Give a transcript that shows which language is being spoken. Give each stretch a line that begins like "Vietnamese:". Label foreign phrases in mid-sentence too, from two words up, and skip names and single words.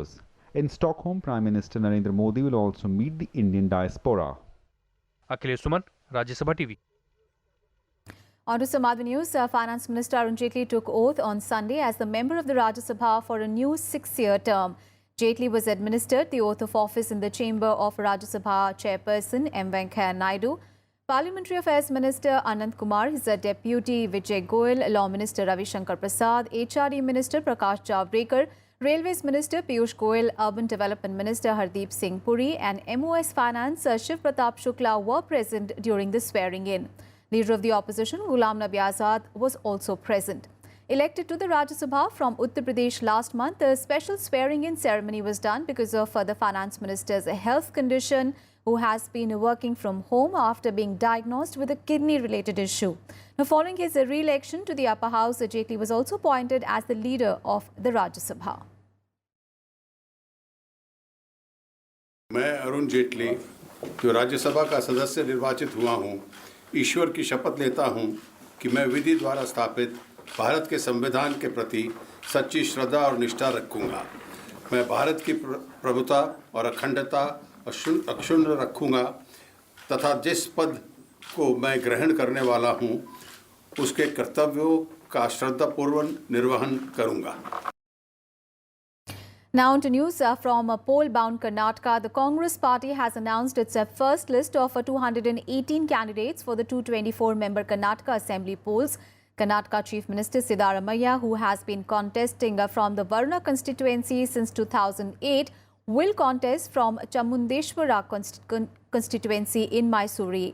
English: In Stockholm, Prime Minister Narendra Modi will also meet the Indian diaspora. Akhilesh Suman, Rajya Sabha TV. On to some other news, Finance Minister Arun Jaitly took oath on Sunday as the member of the Rajya Sabha for a new 6-year term. Jaitly was administered the oath of office in the chamber of Rajya Sabha Chairperson M. Venkaiah Naidu. Parliamentary Affairs Minister Anand Kumar, his deputy Vijay Goyal, Law Minister Ravi Shankar Prasad, HRD Minister Prakash Javadekar, Railways Minister Piyush Goyal, Urban Development Minister Hardeep Singh Puri and MOS Finance Shiv Pratap Shukla were present during the swearing-in. Leader of the opposition, Ghulam Nabi Azad, was also present. Elected to the Rajya Sabha from Uttar Pradesh last month, a special swearing-in ceremony was done because of the finance minister's health condition, who has been working from home after being diagnosed with a kidney-related issue. Now, following his re-election to the upper house, Jaitly was also appointed as the leader of the Rajya Sabha.
Hindi: मैं अरुण जेटली जो राज्यसभा का सदस्य निर्वाचित हुआ हूं, ईश्वर की शपथ लेता हूं कि मैं विधि द्वारा स्थापित भारत के संविधान के प्रति सच्ची श्रद्धा और निष्ठा रखूंगा। मैं भारत की प्रभुता और अखंडता अक्षुण्ण रखूंगा तथा जिस पद को मैं ग्रहण करने वाला हूं, उसके कर्तव्यों का श्रद्धापूर्वक निर्वहन करूंगा।
English: Now on to news from poll-bound Karnataka. The Congress party has announced its first list of 218 candidates for the 224-member Karnataka Assembly polls. Karnataka Chief Minister Siddaramaiah, who has been contesting from the Varuna constituency since 2008, will contest from Chamundeshwara constituency in Mysore.